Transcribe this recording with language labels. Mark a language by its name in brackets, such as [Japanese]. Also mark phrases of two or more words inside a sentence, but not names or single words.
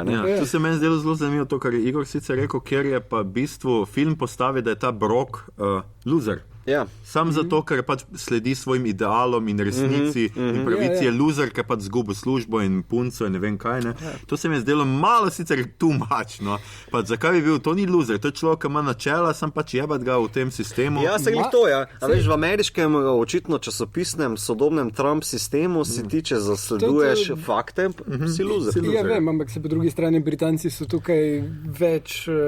[Slovenian] To se meni zdelo zelo zanimivo, to, kar je Igor sicer rekel, ker je pa v bistvu film postavi, da je ta Brock loser. Sam zato, ker pač sledi svojim idealom in resnici in pravici je loser, ker pač zgubi službo in punco in ne vem kaj. Ne. To se mi je zdelo malo sicer [English] too much. [Slovenian] No. Pač, zakaj bi bil? To ni loser, to je človek, ki ima načela, sam pač jebat ga v tem sistemu. Ja, se glih to, ja. A veš, v ameriškem očitno časopisnem sodobnem Trump sistemu si ti, če zasleduješ fakte, si loser. Ja, vem, ampak se po drugi strani Britanci so tukaj več...